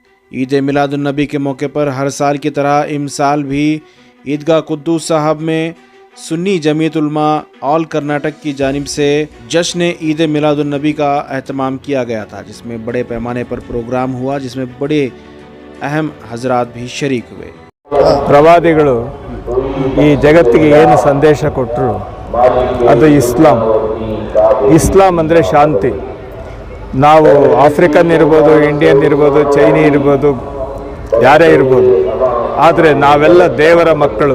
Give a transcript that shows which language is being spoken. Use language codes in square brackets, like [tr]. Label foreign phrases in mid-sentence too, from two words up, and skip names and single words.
[ur] عید میلادالنبی کے موقع پر ہر سال کی طرح امسال بھی عیدگاہ قدوس صاحب میں سنی جمعیت علماء آل کرناٹک کی جانب سے جشن عید میلادالنبی کا اہتمام کیا گیا تھا، جس میں بڑے پیمانے پر پروگرام ہوا، جس میں بڑے اہم حضرات بھی شریک ہوئے. [kn] ಪ್ರವಾದಿಗಳು ಈ ಜಗತ್ತಿಗೆ ಏನು ಸಂದೇಶ ಕೊಟ್ಟರು ಅದು ಇಸ್ಲಾಂ ಅಂದರೆ ಶಾಂತಿ. ನಾವು ಆಫ್ರಿಕನ್ ಇರ್ಬೋದು, ಇಂಡಿಯನ್ ಇರ್ಬೋದು, ಚೈನಿ ಇರ್ಬೋದು, ಯಾರೇ ಇರ್ಬೋದು, ಆದರೆ ನಾವೆಲ್ಲ ದೇವರ ಮಕ್ಕಳು.